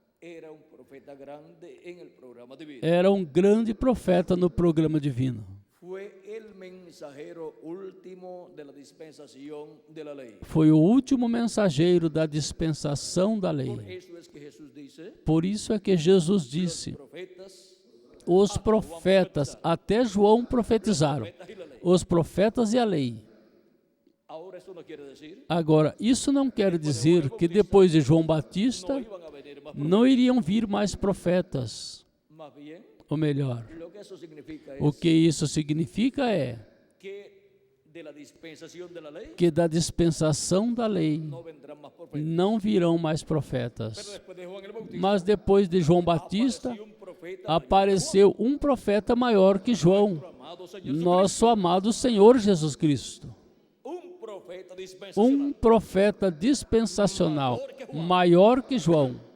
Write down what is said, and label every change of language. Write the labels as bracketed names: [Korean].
[Spanish] era un profeta grande en el programa divino. [Portuguese] era um grande profeta no programa divino. [Spanish] Fue el mensajero último de la dispensación de la ley. [Portuguese] Foi o último mensageiro da dispensação da lei. [Spanish] Por eso es que Jesús dice, [Portuguese] Por isso é que Jesus [Spanish] los [Portuguese] disse: [Spanish] profetas [Portuguese] os profetas, até João profetizaram, os profetas e a lei. [Spanish] Ahora eso no quiere decir [Portuguese] Agora, isso não quer dizer que depois de João Batista [Spanish] no iban a venir más [Portuguese] não iriam vir mais profetas. [Spanish] Más bien, [Portuguese] Ou melhor, [Spanish] lo que eso significa [Portuguese] o [Spanish] es [Portuguese] que isso significa é [Spanish] que de la dispensación de la ley [Portuguese] que da dispensação da lei [Spanish] no vendrán más profetas. [Portuguese] não virão mais [Spanish] Pero [Portuguese] profetas. [Spanish] después de Juan el Bautista [Portuguese] Mas depois de João Batista, [Spanish] apareció un profeta [Portuguese] apareceu um profeta maior que João, [Spanish] mayor, amado Señor [Portuguese] nosso amado Senhor Jesus Cristo. [Spanish] un profeta dispensacional. [Portuguese] Um profeta dispensacional, maior que João.